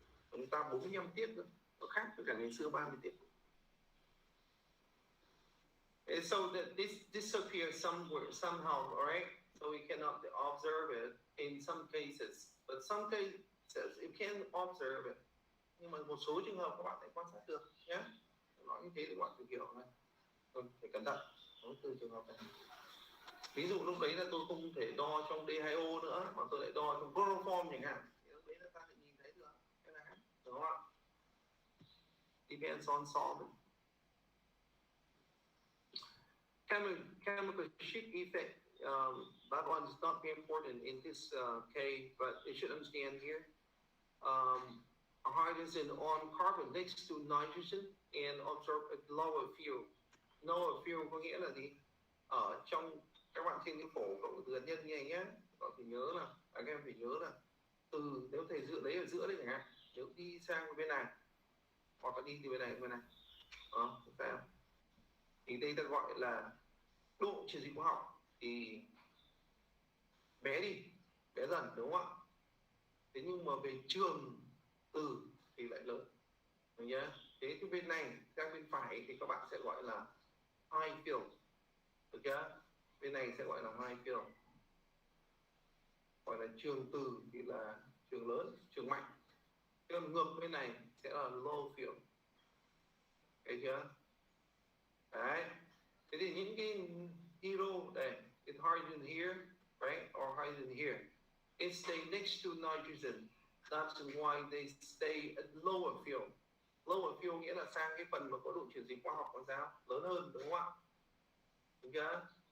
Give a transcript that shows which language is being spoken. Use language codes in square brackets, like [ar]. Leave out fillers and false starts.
[vi] Chúng ta 45 tiết nữa, nó khác với cả ngày xưa 30 tiết. [en] And so that this disappears somewhere, somehow, all right? So we cannot observe it in some cases, but some cases you can observe it. [vi] Nhưng mà một số trường hợp các bạn phải quan sát được nhé. Nói như thế thì các bạn phải hiểu này. Phải cẩn thận với từ trường hợp này. Ví dụ lúc đấy là tôi không thể đo trong D2O nữa, mà tôi lại đo trong chloroform chẳng hạn. Thì lúc đấy là ta sẽ nhìn thấy được cái này, đúng không ạ? [en] Depends on solvent. Chemical shift effect, that one is not very important in this case, but you should understand here. Hydrogen on carbon next to nitrogen and observe a lower field. [vi] Lower field có nghĩa là gì? Ở trong các bạn trên cái phổ cộng từ hạt nhân như này nhé, các bạn phải nhớ là các em phải nhớ là từ nếu thầy dựa lấy ở giữa đây chẳng hạn, nếu đi sang bên này hoặc là đi từ bên này đó, thì đây ta gọi là độ chuyển dịch hóa học thì bé dần, đúng không ạ? Thế nhưng mà về trường từ thì lại lớn, được nhá. Thế cái bên này sang bên phải thì các bạn sẽ gọi là high field, được chưa? Bên này sẽ gọi là high field, gọi là trường từ thì là trường lớn, trường mạnh. Còn ngược bên này sẽ là low field, thấy chưa? Đấy. Thế thì những cái hero đây, [en] it's hydrogen here, right, or hydrogen here, it stay next to nitrogen. That's why they stay at lower field. [vi] Lower field nghĩa là sang cái phần mà có độ chuyển dịch hóa học làm sao lớn hơn, đúng không ạ? Đúng chưa?